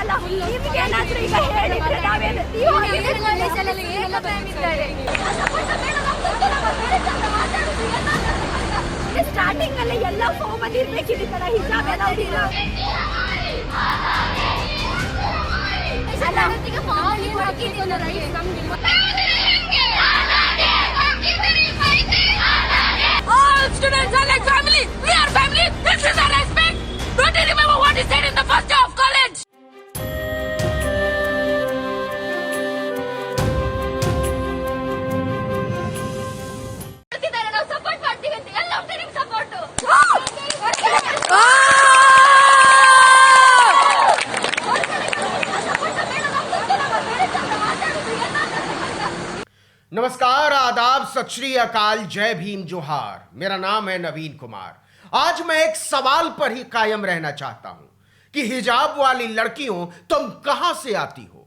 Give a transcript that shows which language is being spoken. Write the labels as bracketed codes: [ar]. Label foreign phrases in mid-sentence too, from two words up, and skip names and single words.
[kn] ನಿಮಗೇನಾದ್ರೂ ಈಗ ಹೇಳಿದ್ರೆ ನಾವೇನು ನೀವು ಸ್ಟಾರ್ಟಿಂಗ್ ಅಲ್ಲಿ ಎಲ್ಲ ಫಾರ್ಮ್ ಅಲ್ಲಿ ಇರ್ಬೇಕಿದೆ ತರ ಹಿಜಾಬ್ ಅಲೌಡ್ ಇಲ್ಲ [en] All students are like family. We are family. This is our respect. Don't you remember what he said in the first day of college? [kn] ನಾವು ಸಪೋರ್ಟ್ ಮಾಡ್ತೀವಿ ಅಂತ ಎಲ್ಲ ಒಬ್ಬರಿಗೆ ಸಪೋರ್ಟ್. [hi] नमस्कार, आदाब, सत श्री अकाल, जय भीम, जोहार। मेरा नाम है नवीन कुमार। आज मैं एक सवाल पर ही कायम रहना चाहता हूं कि हिजाब वाली लड़कियों तुम कहां से आती हो?